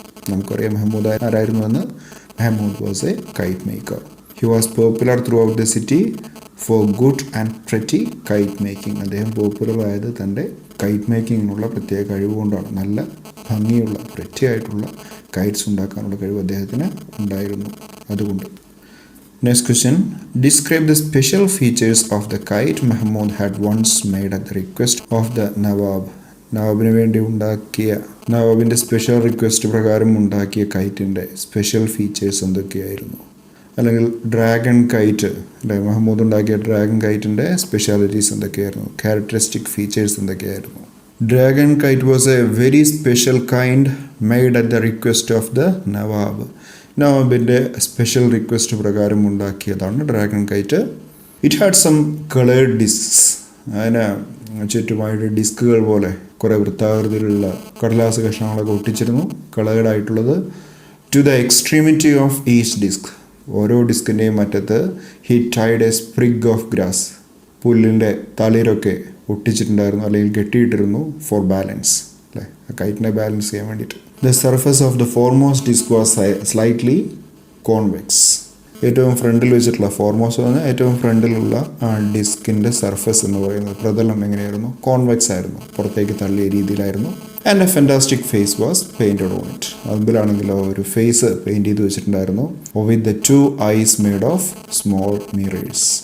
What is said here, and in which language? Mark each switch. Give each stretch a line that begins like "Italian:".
Malayalam: നമുക്കറിയാം Mahmoud ആരായിരുന്നുവെന്ന്.
English: Mehmood was a kite maker. He was popular throughout the city for good and pretty kite making.
Malayalam: അദ്ദേഹം popular ആയത് തൻ്റെ KITE മേക്കിങ്ങിനുള്ള പ്രത്യേക കഴിവ് കൊണ്ടാണ്. നല്ല ഭംഗിയുള്ള പ്രെറ്റി ആയിട്ടുള്ള കൈറ്റ്സ് ഉണ്ടാക്കാനുള്ള കഴിവ് അദ്ദേഹത്തിന് ഉണ്ടായിരുന്നു. അതുകൊണ്ട്.
English: Next question: describe the special features of the kite Mahmud had once made at the request of the Nawab.
Malayalam: നവാബിന് വേണ്ടി ഉണ്ടാക്കിയ, നവാബിൻ്റെ സ്പെഷ്യൽ റിക്വസ്റ്റ് പ്രകാരം ഉണ്ടാക്കിയ കൈറ്റിൻ്റെ സ്പെഷ്യൽ ഫീച്ചേഴ്സ് എന്തൊക്കെയായിരുന്നു? അല്ലെങ്കിൽ ഡ്രാഗൺ കൈറ്റ്, മഹമ്മൂദ് ഉണ്ടാക്കിയ ഡ്രാഗൺ കൈറ്റിൻ്റെ സ്പെഷ്യാലിറ്റീസ് എന്തൊക്കെയായിരുന്നു? ക്യാരക്ടറിസ്റ്റിക് ഫീച്ചേഴ്സ് എന്തൊക്കെയായിരുന്നു?
English: Dragon kite was a very special kind made at the request of the Nawab.
Malayalam: നവാബിൻ്റെ special request പ്രകാരം ഉണ്ടാക്കിയതാണ് dragon KITE.
English: It had some coloured discs.
Malayalam: അതിന് ചുറ്റുമായിട്ട് ഡിസ്കുകൾ പോലെ കുറേ വൃത്താകൃതിയിലുള്ള കടലാസ് കഷ്ണങ്ങളൊക്കെ ഒട്ടിച്ചിരുന്നു, കളേർഡ് ആയിട്ടുള്ളത്.
English: To the extremity of each disc.
Malayalam: ഓരോ ഡിസ്കിൻ്റെയും അറ്റത്ത്
English: He tied a sprig of grass.
Malayalam: പുല്ലിൻ്റെ തളിരൊക്കെ ഒട്ടിച്ചിട്ടുണ്ടായിരുന്നു, അല്ലെങ്കിൽ കെട്ടിയിട്ടിരുന്നു.
English: for balance,
Malayalam: കൈറ്റിനെ ബാലൻസ് ചെയ്യാൻ വേണ്ടിയിട്ട്.
English: The surface of the foremost disc was slightly convex.
Malayalam: ഏറ്റവും ഫ്രണ്ടിൽ വെച്ചിട്ടുള്ള ഫോർമോസ്റ്റ് പറഞ്ഞാൽ ഏറ്റവും ഫ്രണ്ടിലുള്ള ആ ഡിസ്കിൻ്റെ സർഫസ് എന്ന് പറയുന്നത് പ്രതലം എങ്ങനെയായിരുന്നു? കോൺവെക്സ് ആയിരുന്നു, പുറത്തേക്ക് തള്ളിയ രീതിയിലായിരുന്നു.
English: And a fantastic face was painted on it.
Malayalam: അതിലാണെങ്കിലോ ഒരു ഫേസ് പെയിൻറ് ചെയ്ത് വെച്ചിട്ടുണ്ടായിരുന്നു.
English: With the 2 eyes made of small mirrors.